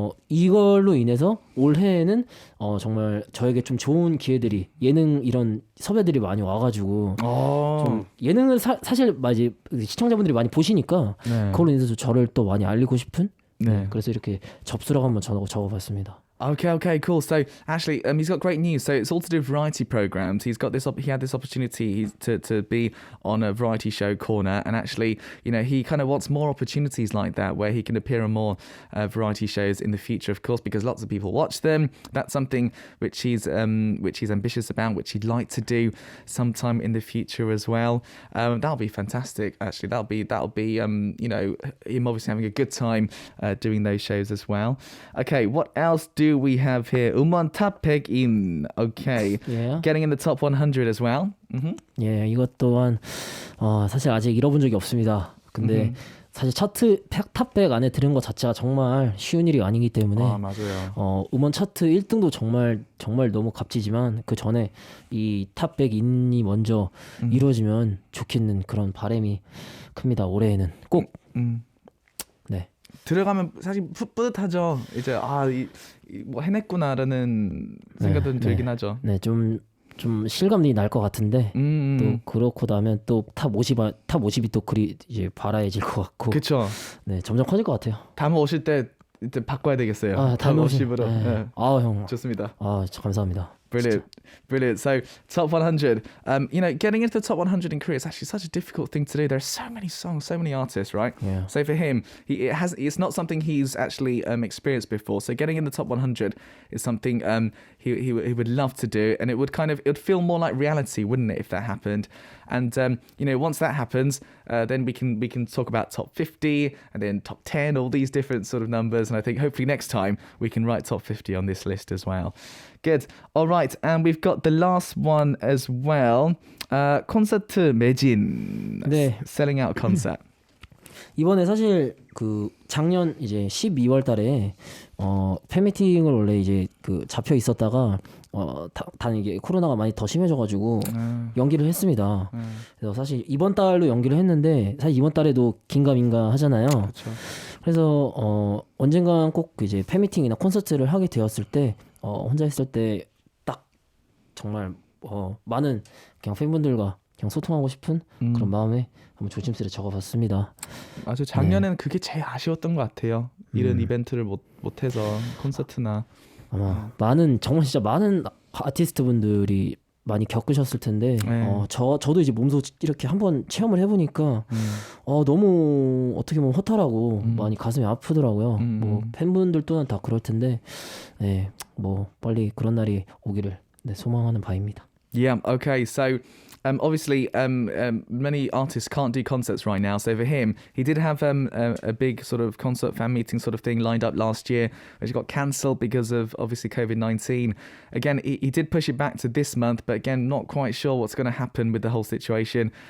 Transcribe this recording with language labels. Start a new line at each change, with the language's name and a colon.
Korean: 이걸로 인해서 올해에는 정말 저에게 좀 좋은 기회들이 예능 이런 섭외들이 많이 와가지고 좀 예능을 사실 이제 시청자분들이 많이 보시니까 네. 그걸로 인해서 저를 또 많이 알리고 싶은 네. 그래서 이렇게 접수라고 한번 적어봤습니다.
English: Okay, cool. So actually, he's got great news. So it's all to do with variety programs. He had this opportunity to be on a variety show corner, and actually, he kind of wants more opportunities like that, where he can appear on more variety shows in the future, of course, because lots of people watch them. That's something which he's ambitious about, which he'd like to do sometime in the future as well. That'll be fantastic. Actually, that'll be him obviously having a good time doing those shows as well. Okay, what else do we have here? Umon top pick in. Okay. Yeah. Getting in the top 100 as well.
Korean: 예, 이것 또한 사실 아직 잃어본 적이 없습니다. 근데 사실 차트 탑백 안에 들은 것 자체가 정말 쉬운 일이 아니기 때문에 맞아요. 음원 차트 1등도 정말 너무 값지지만 그 전에 이 탑백 인이 먼저 이루어지면 좋겠는 그런 바람이 큽니다. 올해에는 꼭. 네. 들어가면 사실 뿌듯하죠. 이제 뭐 해냈구나라는 생각은 들긴 하죠. 네, 좀 실감이 날 것 같은데 또 그렇고 나면 또 탑 50이 또 그리 이제 바라해질 것 같고. 그렇죠. 네, 점점 커질 것 같아요. 다음 오실 때 이제 바꿔야 되겠어요. 다음 50으로. 네. 네. 형. 좋습니다. 감사합니다.
English: Brilliant. Brilliant. So top 100, getting into the top 100 in Korea is actually such a difficult thing to do. There's so many songs, so many artists, right? Yeah. So for him, it's not something he's actually experienced before. So getting in the top 100 is something he would love to do, and it would feel more like reality, wouldn't it, if that happened? And once that happens, then we can talk about top 50 and then top 10, all these different sort of numbers. And I think hopefully next time we can write top 50 on this list as well. Good. All right, and we've got the last one as well.
Korean: 콘서트 매진. 네.
English: Selling out concert.
Korean: 이번에 사실 그 작년 이제 12월 달에 팬미팅을 원래 이제 그 잡혀 있었다가 단 이게 코로나가 많이 더 심해져가지고 연기를 했습니다. 그래서 사실 이번 달로 연기를 했는데 사실 이번 달에도 긴가민가 하잖아요. 그렇죠. 그래서 언젠간 꼭 이제 팬미팅이나 콘서트를 하게 되었을 때 혼자 있을 때 딱 정말 많은 그냥 팬분들과 그냥 소통하고 싶은 그런 마음에 한번 조심스레 적어봤습니다. 아주 작년에는 그게 제일 아쉬웠던 것 같아요. 이런 이벤트를 못해서 콘서트나 아마 정말 진짜 많은 아티스트 분들이 많이 겪으셨을 텐데 저도 이제 몸소 이렇게 한번 체험을 해보니까 너무 어떻게 보면 허탈하고 많이 가슴이 아프더라고요. 뭐 팬분들 또한 다 그럴 텐데 뭐 빨리 그런 날이 오기를 소망하는 바입니다.
English: Yeah, okay. So obviously many artists can't do concerts right now. So for him, he did have a big sort of concert fan meeting sort of thing lined up last year, which got cancelled because of obviously COVID-19. Again, he did push it back to this month, but again, not quite sure what's going to happen with the whole situation.